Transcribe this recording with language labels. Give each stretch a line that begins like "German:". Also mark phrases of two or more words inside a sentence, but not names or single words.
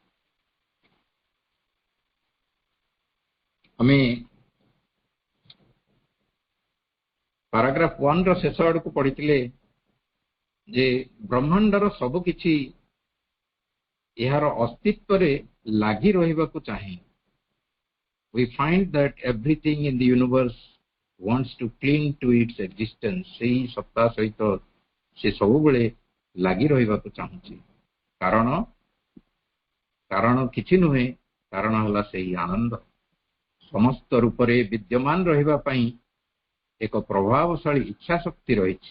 Odia: ଆମେ ପାରାଗ୍ରାଫ 1 ର ଶେଷ ଆଡକୁ ପଢିଥିଲେ ଯେ ବ୍ରହ୍ମାଣ୍ଡର ସବୁକିଛି ଏହାର ଅସ୍ତିତ୍ୱରେ ଲାଗି ରହିବାକୁ ଚାହେଁ।
English: We find that everything in the universe wants to cling to its existence.
Odia: ସେଇ ସତ୍ତା ସହିତ ସେ ସବୁବେଳେ ଲାଗି ରହିବାକୁ ଚାହୁଁଛି। କାରଣ କିଛି ନୁହେଁ, କାରଣ ହେଲା ସେହି ଆନନ୍ଦ। ସମସ୍ତ ରୂପରେ ବିଦ୍ୟମାନ ରହିବା ପାଇଁ ଏକ ପ୍ରଭାବଶାଳୀ ଇଚ୍ଛା ଶକ୍ତି ରହିଛି।